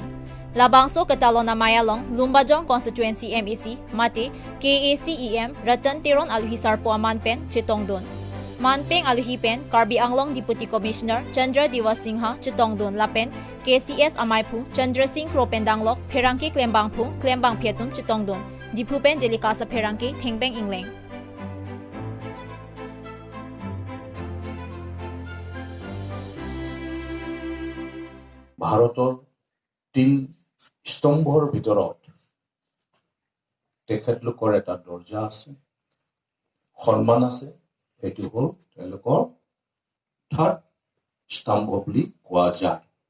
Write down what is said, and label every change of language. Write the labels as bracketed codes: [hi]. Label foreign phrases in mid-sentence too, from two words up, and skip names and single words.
[mjw] Labangso katalon na Mayalong Lumbajong Constituency MEC mate KACEM Ratan Tiron aluhi sarpo aman pen chitongdon. Manpeng aluhi pen Karbi Anglong Deputy Commissioner Chandra Diwasingha chitongdon lapen KCS amaipu Chandra Singh Kropendanglok Pherangki Klembangpu Klembang Phetum chitongdon. Dipu pen delikasa Pherangki Thengbeng Ingleng. [as] ভাৰতৰ তিন স্তম্ভৰ ভিতৰত তেখেতলোকৰ এটা দৰ্জা আছে, সন্মান আছে, সেইটো হ'ল তেওঁলোকৰ থাৰ্ড স্তম্ভ বুলি কোৱা যায়।